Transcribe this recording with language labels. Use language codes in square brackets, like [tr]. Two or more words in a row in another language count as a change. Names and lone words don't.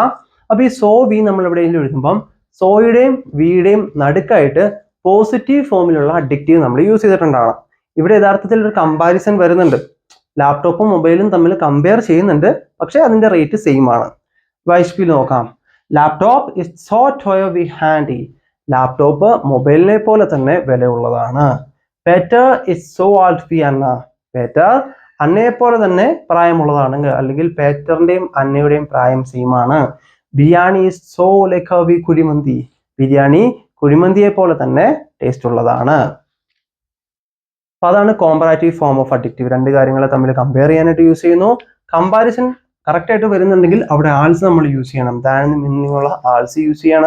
[ml] അപ്പൊ ഈ [de] so wie [ml] നമ്മൾ എവിടെയെങ്കിലും എഴുതുമ്പം സോയുടെയും വിയുടെയും നടുക്കായിട്ട് പോസിറ്റീവ് ഫോമിലുള്ള അഡിക്റ്റീവ് നമ്മൾ യൂസ് ചെയ്തിട്ടുണ്ടാണ്. ഇവിടെ യഥാർത്ഥത്തിൽ ഒരു കമ്പാരിസൺ വരുന്നുണ്ട്. ലാപ്ടോപ്പും മൊബൈലും തമ്മിൽ കമ്പയർ ചെയ്യുന്നുണ്ട്, പക്ഷെ അതിന്റെ [en] rate same [ml] ആണ്. വൈസ്പീൽ നോക്കാം. [de] Laptop ist so teuer wie handy. [ml] ലാപ്ടോപ്പ് മൊബൈലിനെ പോലെ തന്നെ വിലയുള്ളതാണ്. Peter [en] is so old [ml] wie Anna. Peter അന്നയെ പോലെ തന്നെ പ്രായമുള്ളതാണ്, അല്ലെങ്കിൽ പേറ്ററിന്റെയും അന്നയുടെയും പ്രായം സെയിം ആണ്. [de] ബിരിയാണി ist so lecker wie കുഴിമന്തി. [ml] ബിരിയാണി കുഴിമന്തിയെ പോലെ തന്നെ ടേസ്റ്റ് ഉള്ളതാണ്. അപ്പൊ അതാണ് [en] comparative form of adjective. [ml] രണ്ട് കാര്യങ്ങളെ തമ്മിൽ കമ്പയർ ചെയ്യാനായിട്ട് യൂസ് ചെയ്യുന്നു. കമ്പാരിസൺ കറക്റ്റ് ആയിട്ട് വരുന്നുണ്ടെങ്കിൽ അവിടെ ആൾസ് നമ്മൾ യൂസ് ചെയ്യണം. ദാൻ മീനിങ്ങുള്ള ആൾസ് യൂസ് ചെയ്യണം.